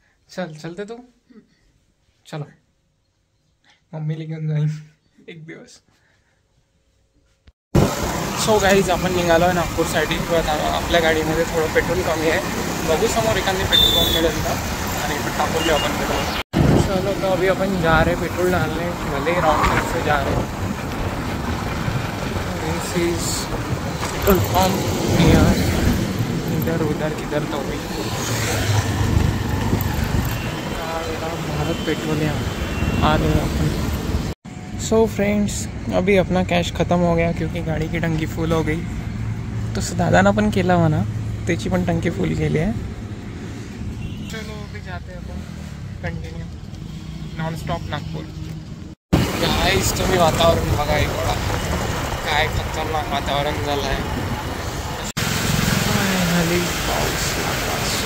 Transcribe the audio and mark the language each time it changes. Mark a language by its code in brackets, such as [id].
[hi] चल चलते तू. [mr] चलो, मम्मीला घेऊन जाईन एक दिवस. सो गाईज, आपण निघालो आहे नागपूरसाठी. आपल्या गाडीमध्ये थोडं पेट्रोल कमी आहे. बघू समोर एखादी पेट्रोल पंप मिळेल का, आणि टाकून आपण पेट्रोल. [hi] चलो, तो अभी अपन जा रहे पेट्रोल डालने, भले ही रॉन्ग साइड से जा रहे. [en] This is petrol pump near. [hi] इधर उधर किधर तो भी भारत पेट्रोलियम आ गए अपन. सो फ्रेंड्स, अभी अपना कैश ख़त्म हो गया क्योंकि गाड़ी की टंकी फुल हो गई. [mr] तो दादाना पण केला म्हणा, त्याची पण टंकी फुल केली आहे. [hi] चलो अभी जाते हैं अपन continue non stop Nagpur. [mr] गाईस, तुम्ही वातावरण बघा इकडं, काय खतरनाक वातावरण झालं आहे. फायनली पाऊस लागला.